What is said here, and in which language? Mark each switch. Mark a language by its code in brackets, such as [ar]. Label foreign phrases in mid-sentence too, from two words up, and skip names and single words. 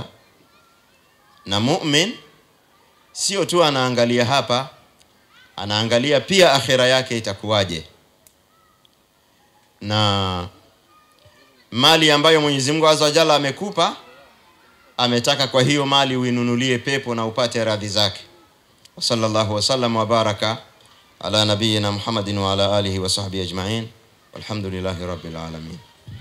[sw] Na mu'min sio tu anaangalia hapa, anaangalia pia akhera yake itakuwaje. Na mali ambayo Mwenyezi Mungu [ar] عز وجل [sw] amekupa, ametaka kwa hiyo mali uinunulie pepo na upate radhi zake. [ar] وصلى الله وسلم وبارك على نبينا محمد وعلى آله وصحبه أجمعين. والحمد لله رب العالمين.